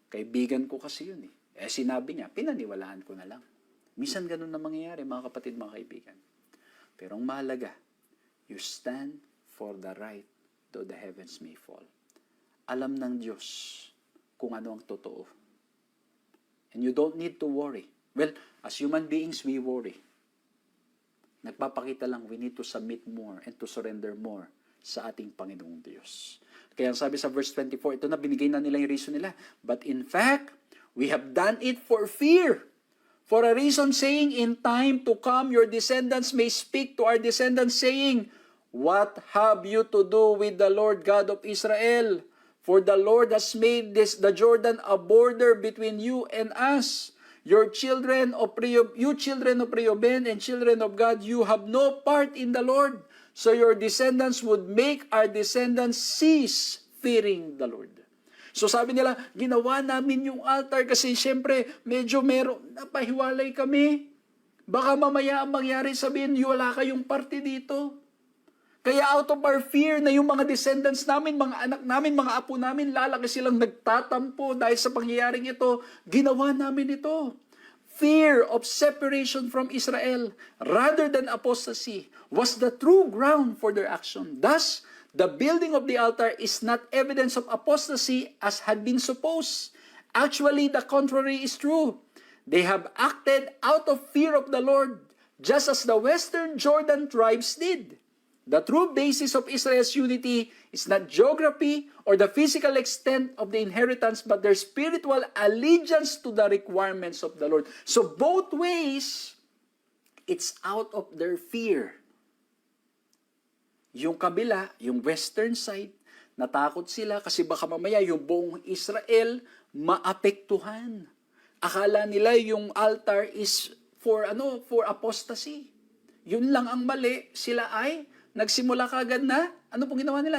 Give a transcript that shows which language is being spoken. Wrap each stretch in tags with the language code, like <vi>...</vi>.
<tl>Kaibigan ko kasi yun eh. Sinabi niya, pinaniwalaan ko na lang. Minsan ganun na mangyayari, mga kapatid, mga kaibigan. Pero ang mahalaga,</tl> <en>you stand for the right, though the heavens may fall.</en> <tl>Alam ng Diyos kung ano ang totoo.</tl> <en>And you don't need to worry. Well, as human beings, we worry.</en> <tl>Nagpapakita lang,</tl> <en>we need to submit more and to surrender more</en> <tl>sa ating Panginoong Diyos. Kaya ang sabi sa verse 24, ito na, binigay na nila yung reason nila.</tl> <en>But in fact, we have done it for fear. For a reason, saying, in time to come, your descendants may speak to our descendants, saying, what have you to do with the Lord God of Israel? For the Lord has made the Jordan a border between you and us. you children of Reuben and children of God, you have no part in the Lord. So your descendants would make our descendants cease fearing the Lord.</en> <tl>So sabi nila, ginawa namin yung altar kasi syempre medyo napahiwalay kami. Baka mamaya ang mangyari, sabihin, wala kayong parte dito. Kaya</tl> <en>out of our fear</en> <tl>na yung mga descendants namin, mga anak namin, mga apo namin, lalaki silang nagtatampo dahil sa pangyayaring ito, ginawa namin ito.</tl> <en>Fear of separation from Israel rather than apostasy was the true ground for their action. Thus, the building of the altar is not evidence of apostasy as had been supposed. Actually, the contrary is true. They have acted out of fear of the Lord, just as the western Jordan tribes did. The true basis of Israel's unity is not geography or the physical extent of the inheritance, but their spiritual allegiance to the requirements of the Lord. So both ways, it's out of their fear.</en> <tl>Yung kabila, yung</tl> <en>western side,</en> <tl>natakot sila kasi baka mamaya yung buong Israel maapektuhan. Akala nila yung altar</tl> <en>is for apostasy.</en> <tl>Yun lang ang mali, sila ay nagsimula kagad na, ano pong ginawa nila?</tl>